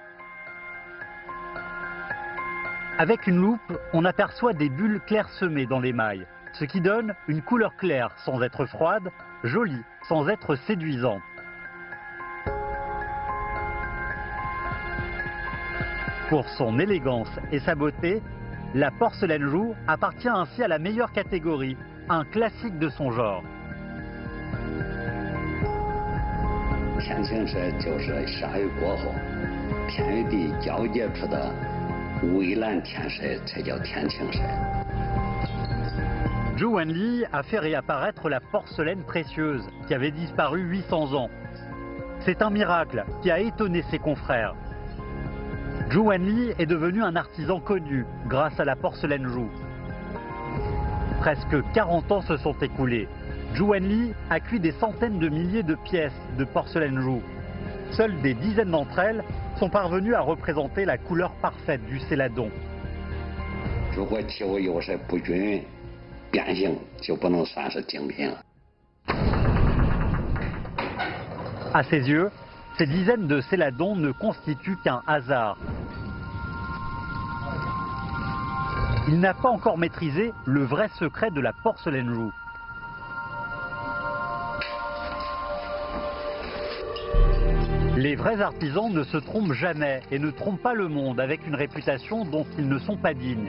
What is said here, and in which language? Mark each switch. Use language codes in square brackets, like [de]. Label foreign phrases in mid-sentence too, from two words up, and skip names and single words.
[fr] Avec une loupe, on aperçoit des bulles clairsemées dans l'émail, ce qui donne une couleur claire sans être froide, jolie sans être séduisante. Pour son élégance et sa beauté, la porcelaine Zhu appartient ainsi à la meilleure catégorie, un classique de son genre. [zh] 天青色就是下雨过后，天与地交接出的蔚蓝天色，才叫天青色。 [fr] Zhu Wenli a fait réapparaître la porcelaine précieuse qui avait disparu 800 ans. C'est un miracle qui a étonné ses confrères. Zhu Wenli est devenu un artisan connu grâce à la porcelaine Zhu. Presque 40 ans se sont écoulés. Zhu Wenli a cuit des centaines de milliers de pièces de porcelaine Zhu. Seules des dizaines d'entre elles sont parvenues à représenter la couleur parfaite du céladon. [zh] 如果体物有色不均、变形，就不能算是精品了。 [fr] À ses yeux, ces dizaines de céladons ne constituent qu'un hasard. Il n'a pas encore maîtrisé le vrai secret de la porcelaine Zhu. Les vrais artisans ne se trompent jamais et ne trompent pas le monde avec une réputation dont ils ne sont pas dignes.